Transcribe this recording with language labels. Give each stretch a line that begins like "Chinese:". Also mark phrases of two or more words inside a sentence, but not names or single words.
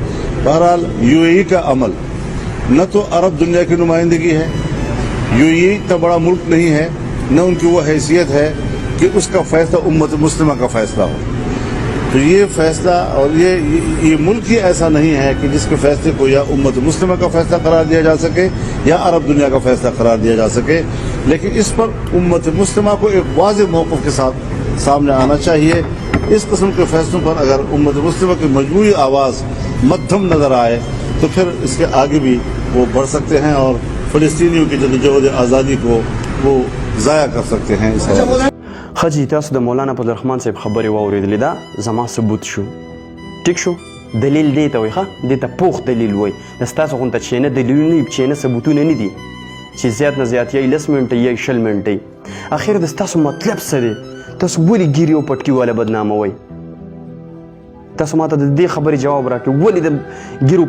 Urdu: بہرحال UAE کا عمل نہ تو عرب دنیا کی نمائندگی ہے، UAE اتنا بڑا ملک نہیں ہے، نہ ان کی وہ حیثیت ہے کہ اس کا فیصلہ امت مسلمہ کا فیصلہ ہو، تو یہ فیصلہ اور یہ ملک ہی ایسا نہیں ہے کہ جس کے فیصلے کو یا امت مسلمہ کا فیصلہ قرار دیا جا سکے یا عرب دنیا کا فیصلہ قرار دیا جا سکے، لیکن اس پر امت مسلمہ کو ایک واضح موقف کے ساتھ سامنے آنا چاہیے۔ اس قسم کے فیصلوں پر اگر امت مسلمہ کی مجموعی آواز مدھم نظر آئے تو پھر اس کے آگے بھی وہ بڑھ سکتے ہیں اور فلسطینیوں کی جدوجہد آزادی کو وہ ضائع کر سکتے ہیں۔ اس حوالے سے
Pashto: خجی تاسو د مولانا فضل الرحمان صاحب خبرې واورېدلې، دا زما ثبوت شو، ټیک شو، دلیل دی ته وایي ښه دې ته پوخ دلیل وایي د ستاسو غونته چې نه دلیلونه وي چې نه ثبوتونه نه دي چې زیات نه زیات یا 10 منټه یا 20 منټه اخر د ستاسو مطلب څه دی تاسو ولې ګیري او پټکي والا بدناموئ تاسو ماته د دې خبرې جواب راکړئ ولې د ګیرو